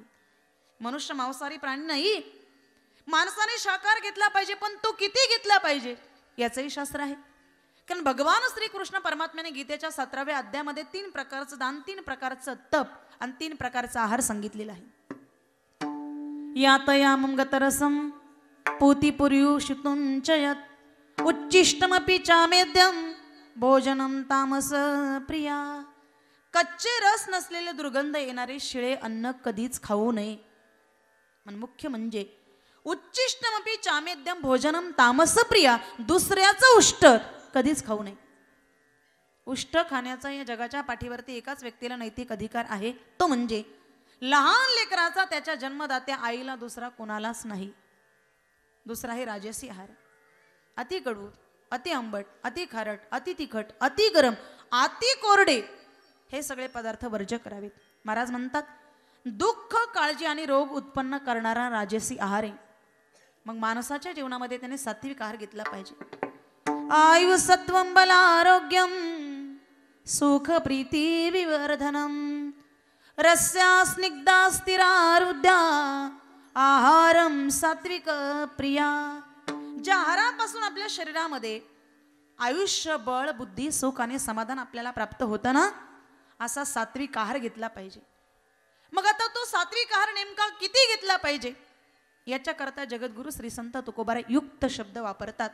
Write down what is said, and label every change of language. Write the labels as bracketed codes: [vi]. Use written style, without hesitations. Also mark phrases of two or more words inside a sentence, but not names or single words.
[mr] मनुष्य मांसाहारी प्राणी नाही. माणसाने शाकाहार घेतला पाहिजे, पण तो किती घेतला पाहिजे याचंही शास्त्र आहे. कारण भगवान श्रीकृष्ण परमात्म्याने गीतेच्या 17व्या अध्यायामध्ये 3 प्रकारचं दान, 3 प्रकारचं तप आणि 3 प्रकारचा आहार सांगितलेला आहे. [sa] यातयामं गतरसं पूतिपुर्युषितुञ्चयत् उच्चिष्टमपि चामेद्यं भोजनं तामस प्रिया. [mr] कच्चे रस नसलेले दुर्गंध येणारे शिळे अन्न कधीच खाऊ नये. मुख्य म्हणजे [sa] उच्चिष्टमपि चामेद्यं भोजनं तामस प्रिया, [mr] दुसऱ्याचं उष्ट कधीच खाऊ नये. उष्ट खाण्याचा या जगाच्या पाठीवरती एकाच व्यक्तीला नैतिक अधिकार आहे, तो म्हणजे लहान लेकराचा त्याच्या जन्मदात्या आईला, दुसरा कोणालाच नाही. दुसरा आहे राजसी आहार. अति कडू, अति आंबट, अति खारट, अति तिखट, अति गरम, अति कोरडे हे सगळे पदार्थ वर्ज्य करावेत. महाराज म्हणतात, दुःख, काळजी आणि रोग उत्पन्न करणारा राजसी आहार आहे. मग माणसाच्या जीवनामध्ये त्याने सात्विक आहार घेतला पाहिजे. [sa] आयु सत्वं बल आरोग्यम सुख प्रीती विवर्धनम रस्या स्निग्धा स्थिरारुद्या आहारम सात्विक प्रिया. [mr] ज्या आहारापासून आपल्या शरीरामध्ये आयुष्य, बळ, बुद्धी, सुख आणि समाधान आपल्याला प्राप्त होतं ना, असा सात्विक आहार घेतला पाहिजे. मग आता तो सात्विक आहार नेमका किती घेतला पाहिजे याच्याकरता जगद्गुरु श्री संत तुकोबाराय युक्त शब्द वापरतात.